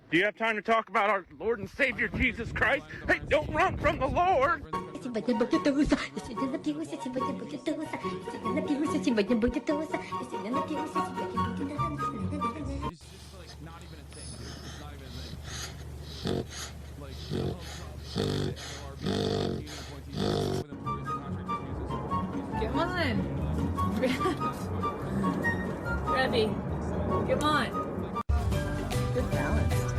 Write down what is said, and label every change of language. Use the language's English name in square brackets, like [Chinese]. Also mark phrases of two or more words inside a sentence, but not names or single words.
[English] Do you have time to talk about our Lord and Savior Jesus Christ? Hey, don't run from the Lord! [Russian] Сегодня будет туса, я сегодня напьюсь, сегодня будет туса, я сегодня напьюсь, сегодня будет туса, я сегодня напьюсь, сегодня будет тана, ла-ла-ла-ла-ла. [English] Come on. Rebby, come on. Good balance.